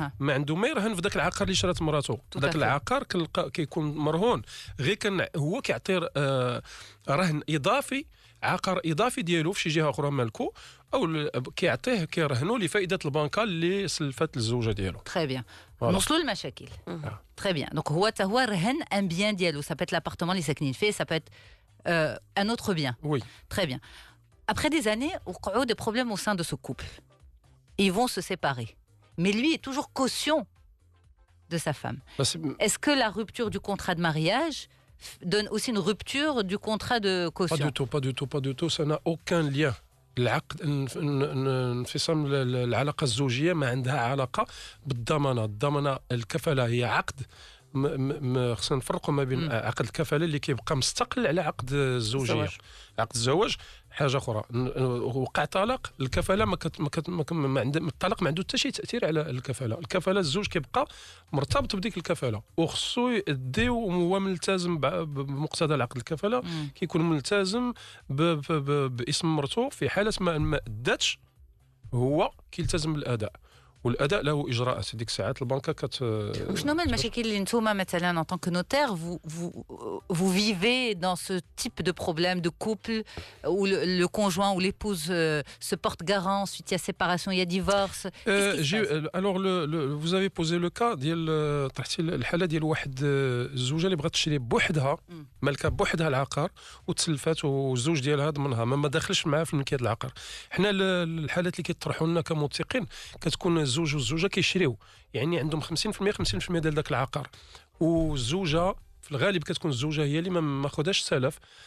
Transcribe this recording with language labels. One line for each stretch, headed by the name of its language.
Arabic: ما عنده ما يرهن في ذاك العقار اللي شرات مراته. ذاك العقار كيكون مرهون غير كان هو كيعطي رهن اضافي، عقار اضافي ديالو في شي جهه اخرى مالكو، او كيعطيه كيرهنوا لفائده البنكه اللي سلفت الزوجه ديالو. تري بيان. نوصلوا للمشاكل. تري بيان. دونك هو رهن ان بيان ديالو.
French: Ça peut être l'appartement
Arabic: اللي ساكنين فيه.
French: Ça peut être un autre bien. Oui. Très bien. Après des années, il y a des problèmes au sein de ce couple. Ils vont se séparer. Mais lui est toujours caution de sa femme. Est-ce que la rupture du contrat de mariage donne aussi une rupture du contrat de caution? Pas du tout. Ça n'a aucun lien.
Arabic: العقد انفصام العلاقه الزوجيه ما عندها علاقه بالضمانه. الضمانه الكفاله هي عقد. خصنا نفرقوا ما بين عقد الكفاله اللي كيبقى مستقل على عقد الزوجيه. عقد الزواج حاجه اخرى. وقع طلاق الكفاله ما عند الطلاق ما عنده حتى شي تاثير على الكفاله. الكفاله الزوج كيبقى مرتبط بديك الكفاله وخصو يدي وهو ملتزم بمقتضى العقد. الكفاله كيكون ملتزم باسم مرته في حاله ما اداتش هو كيلتزم بالاداء. والاداء له اجراءات. ديك الساعات البنكه وشنو هما المشاكل اللي نتوما مثلا
French: en tant que notaire vous vivez dans ce type de problème de couple où le conjoint ou l'épouse se porte garant, ensuite il y a séparation, il y a divorce. Alors vous avez posé le cas
Arabic: ديال طرحتي الحاله ديال واحد الزوجه اللي بغات تشري بوحدها مالكه بوحدها العقار وتسلفات والزوج ديالها ضمنها ما داخلش معاه في ملكيه العقار. حنا الحالات اللي كيطرحوا لنا كموثقين كتكون الزوج والزوجه كيشريو يعني عندهم 50% ديال ذاك العقار، والزوجه في الغالب كتكون الزوجه هي اللي ما ماخذاش سلف.